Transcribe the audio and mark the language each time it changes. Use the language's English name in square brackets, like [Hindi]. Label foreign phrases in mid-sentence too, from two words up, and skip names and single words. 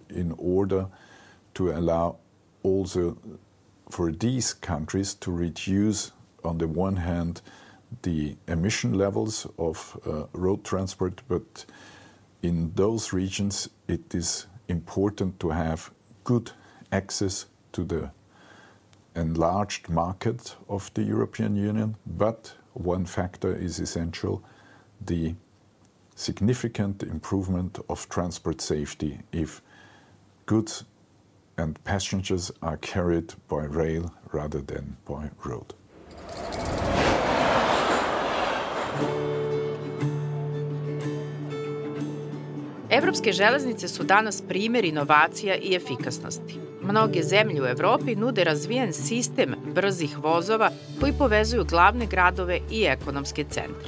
[English] in order to allow also for these countries to reduce, on the one hand, the emission levels of road transport, but in those regions it is important to have good access to the enlarged market of the European Union. But one factor is essential: the significant improvement of transport safety if goods and passengers are carried by rail rather than by road. [Serbian] Evropske železnice su danas primer inovacija i efikasnosti. Mnoge zemlje u Evropi nude razvijen sistem brzih vozova koji povezuju glavne gradove i ekonomske centre.